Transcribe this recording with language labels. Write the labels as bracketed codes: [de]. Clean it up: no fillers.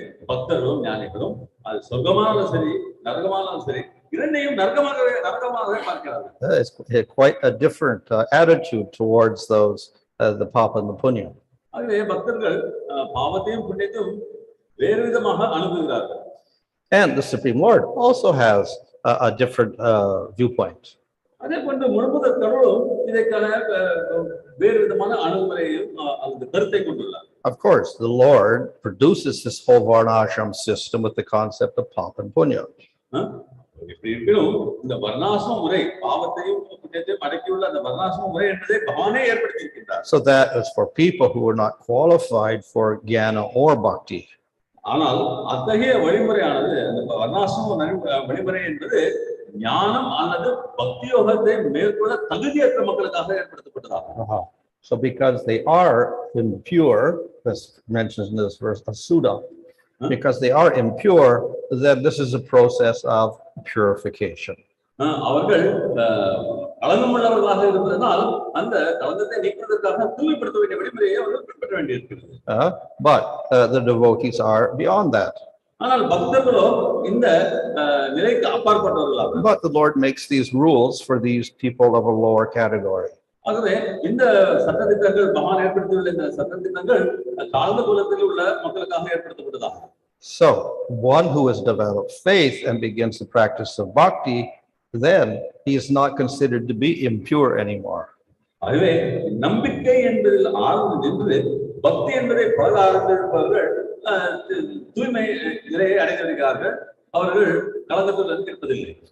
[ta] பக்தர்களும் ஞானிகளும் அது சொர்க்கமானாலும் சரி நரகமானாலும் சரி இரண்டையும் நரகமாகவே பார்க்கிறார்கள். [en] It's quite a different attitude towards those the papa and the punya. [ta] ஆகவே பக்தர்கள் பாவத்தையும் புண்ணியத்தையும் வேறு விதமாக அணுகுகிறார்கள். [en] And the Supreme Lord also has a different viewpoint. [ta] அதே போன்று முழுமுதற் கடவுளும் இதற்கான வேறு விதமான அணுகுமுறையையும் அந்த கருத்தை கொண்டுள்ளார். [en] Of course, the Lord produces this whole varnashram system with the concept of papa and punya. [ta] இப்படி இருப்பினும் இந்த வர்ணாசிரம முறை பாவத்தையும் புண்ணியத்தையும் அடக்கியுள்ள அந்த வர்ணாசிரம முறை என்பதை பகவானே ஏற்படுத்தியிருக்கின்றார். [en] So that is for people who are not qualified for jnana or bhakti. [ta] ஆனால் அத்தகைய வழிமுறையானது அந்த வர்ணாசிரம வழிமுறை என்பது ஞானம் அல்லது பக்தி யோகத்தை மேற்கொள்ள தகுதியற்ற மக்களுக்காக ஏற்படுத்தப்பட்டதாகும். [en] So because they are impure, as mentioned in this verse, asuddha, because they are impure, then this is a process of purification. [ta] அவர்கள் களங்கமுள்ளவர்களாக இருப்பதனால் அந்த களங்கத்தை நீக்குவதற்காக தூய்மைப்படுத்த வேண்டிய வழிமுறையை அவர்கள் பின்பற்ற வேண்டியிருக்கிறது. [en] But the devotees are beyond that. [ta] ஆனால் பக்தர்களோ இந்த நிலைக்கு அப்பாற்பட்டவர்களாக. [en] But the Lord makes these rules for these people of a lower category. [ta] ஆகவே இந்த சட்டதிட்டங்கள் பகவான் ஏற்படுத்தியுள்ள இந்த சட்டதிட்டங்கள் தாழ்ந்த குலத்தில் உள்ள மக்களுக்காக ஏற்படுத்தப்பட்டதாகும். [en] So one who has developed faith and begins the practice of bhakti, then he is not considered to be impure anymore. [ta] ஆகவே நம்பிக்கை என்பதில் ஆழ்ந்து நின்று பக்தி என்பதை பழக ஆரம்பிப்பவர்கள் தூய்மை நிலையை அடைந்திருக்கிறார்கள். அவர்கள் கலங்கத்துடன் இருப்பதில்லை.